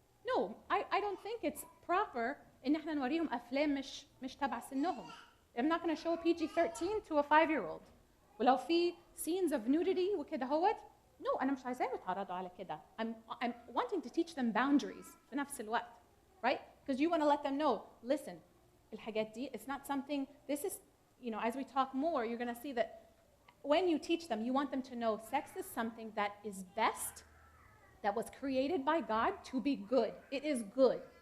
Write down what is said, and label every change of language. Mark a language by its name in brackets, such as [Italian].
[English] No, I don't think it's proper [Arabic] ان احنا نوريهم افلام مش تبع سنهم. [English] I'm not going to show a PG-13 to a 5-year-old. [Arabic] ولو في [English] scenes of nudity [Arabic] وكده هوت، no, أنا مش عايزاهم يتعرضوا على كده. [English] I'm wanting to teach them boundaries [Arabic] في نفس الوقت, [English] right? Because you want to let them know, listen, [Arabic] الحاجات دي, [English] it's not something, this is, as we talk more, you're going to see that when you teach them, you want them to know sex is something that is best, that was created by God to be good. It is good.